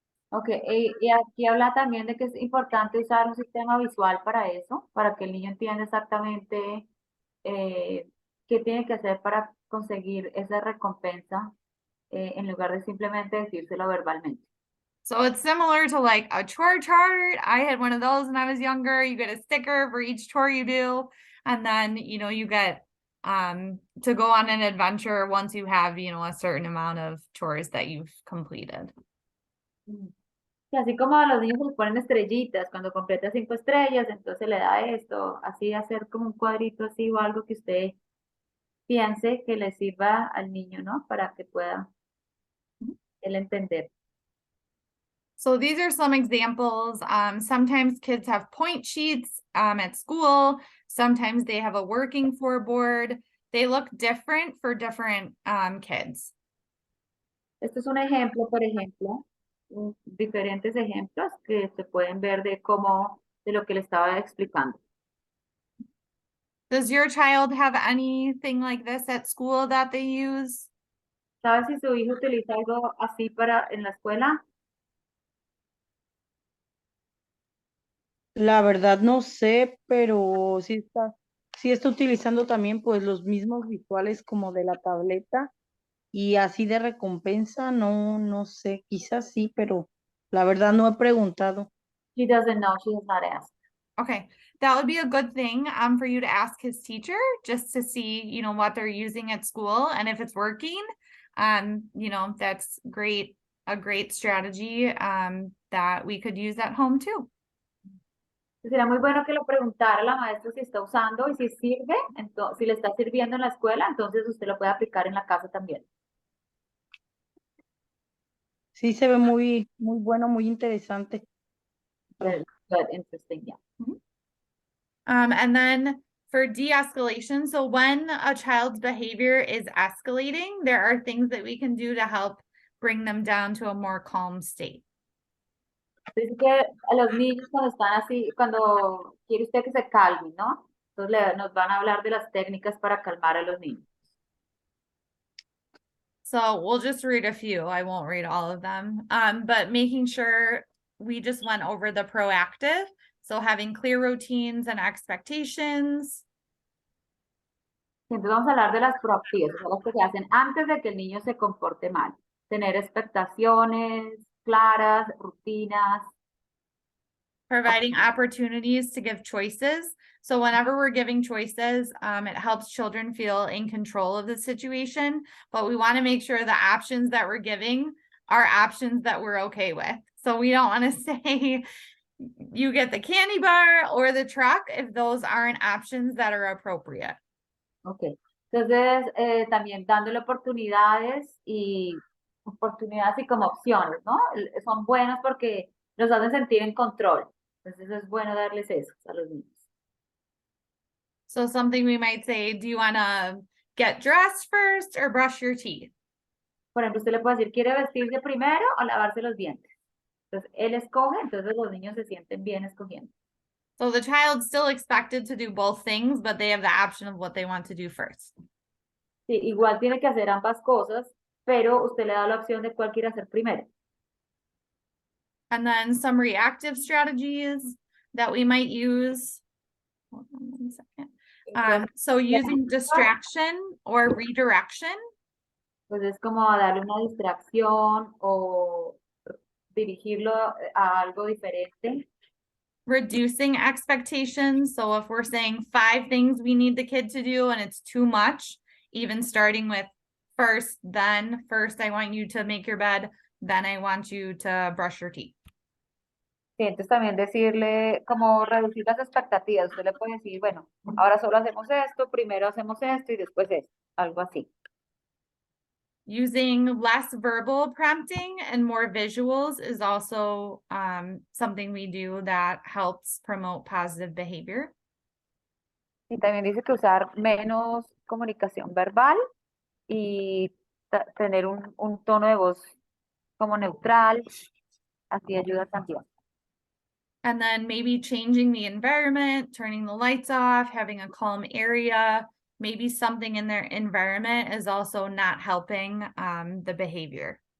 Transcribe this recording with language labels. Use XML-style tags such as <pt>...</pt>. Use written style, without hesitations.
<es>Ok, y aquí habla también de que es importante usar un sistema visual para eso, para que el niño entienda exactamente qué tiene que hacer para conseguir esa recompensa en lugar de simplemente decírselo verbalmente.</es> <en>So it's similar to like a chore chart. I had one of those when I was younger. You get a sticker for each chore you do, and then you get to go on an adventure once you have a certain amount of chores that you've completed.</en> <es>Y así como a los niños les ponen estrellitas, cuando completa 5 estrellas, entonces le da esto, así hacer como un cuadrito así o algo que usted piense que le sirva al niño, ¿no? Para que pueda él entender.</es> <en>So these are some examples. Sometimes kids have point sheets at school. Sometimes they have a working for board. They look different for different kids.</en> <es>Este es un ejemplo, por ejemplo, diferentes ejemplos que se pueden ver de cómo, de lo que le estaba explicando.</es> <en>Does your child have anything like this at school that they use?</en> <es>¿Sabe si su hijo utiliza algo así en la escuela? La verdad no sé, pero sí está utilizando también pues los mismos visuales como de la tableta y así de recompensa, no sé, quizás sí, pero la verdad no he preguntado.</es> <en>She doesn't know, she has not asked. Okay, that would be a good thing for you to ask his teacher just to see, what they're using at school and if it's working. That's great, a great strategy that we could use at home too.</en> <es>Sería muy bueno que lo preguntara la maestra si está usando y si sirve, entonces, si le está sirviendo en la escuela, entonces usted lo puede aplicar en la casa también. Sí se ve muy bueno, muy interesante.</es> <en>Very good, interesting, yeah. And then for de-escalation, so when a child's behavior is escalating, there are things that we can do to help bring them down to a more calm state.</en> <es>Dice que a los niños cuando están así, cuando quiere usted que se calmen, ¿no? Entonces nos van a hablar de las técnicas para calmar a los niños.</es> <en>So we'll just read a few. I won't read all of them. But making sure we just went over the proactive. So having clear routines and expectations.</en> <es>Entonces vamos a hablar de las proactivas, o sea, las que se hacen antes de que el niño se comporte mal. Tener expectaciones claras, rutinas.</es> <en>Providing opportunities to give choices. So whenever we're giving choices, it helps children feel in control of the situation, but we want to make sure the options that we're giving are options that we're okay with. So we don't want to say you get the candy bar or the truck if those aren't options that are appropriate.</en> <es>Ok, entonces también dándole oportunidades y como opciones, ¿no? Son buenos porque los hacen sentir en control. Entonces es bueno darles eso a los niños.</es> <en>So something we might say, do you want to get dressed first or brush your teeth?</en> <es>Por ejemplo, usted le puede decir, ¿quiere vestirse primero o lavarse los dientes? Entonces él escoge, entonces los niños se sienten bien escogiendo.</es> <en>So the child's still expected to do both things, but they have the option of what they want to do first.</en> <es>Sí, igual tiene que hacer ambas cosas, pero usted le da la opción de cuál quiere hacer primero.</es> <en>And then some reactive strategies that we might use. Hold on 1 second. So using distraction or redirection.</en> <es>Pues es como darle una distracción o dirigirlo a algo diferente.</es> <en>Reducing expectations. So if we're saying 5 things we need the kid to do and it's too much, even starting with first I want you to make your bed, then I want you to brush your teeth.</en> <es>Sí, entonces también decirle, como reducir las expectativas. Usted le puede decir, bueno, ahora solo hacemos esto, primero hacemos esto y después esto, algo así.</es> <en>Using less verbal prompting and more visuals is also something we do that helps promote positive behavior.</en> <es>Y también dice que usar menos comunicación verbal y tener un tono de voz como neutral, así ayuda también.</es> <en>And then maybe changing the environment, turning the lights off, having a calm area, maybe something in their environment is also not helping the behavior.</en>